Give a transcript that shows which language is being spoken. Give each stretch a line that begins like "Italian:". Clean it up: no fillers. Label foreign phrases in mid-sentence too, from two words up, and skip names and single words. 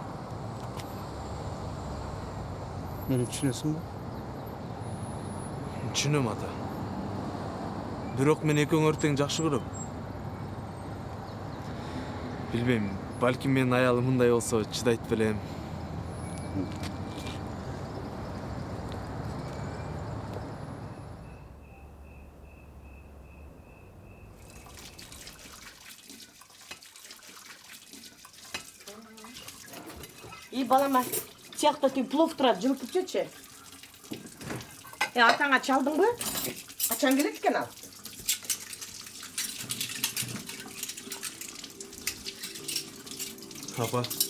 Kyrgyz: Мени түшүнөсүңбү? Түшүнөм ата. Бирок мен экөөңөр тең жакшы көрөм. Билбейм, балким менин аялым мындай болсо чыдайт белем.
Kazakh: И балама, тияқта түй плов тұрады, жүріп кетші. Атаңа чалдың ба? Ачаң келеді екен ал. Апа.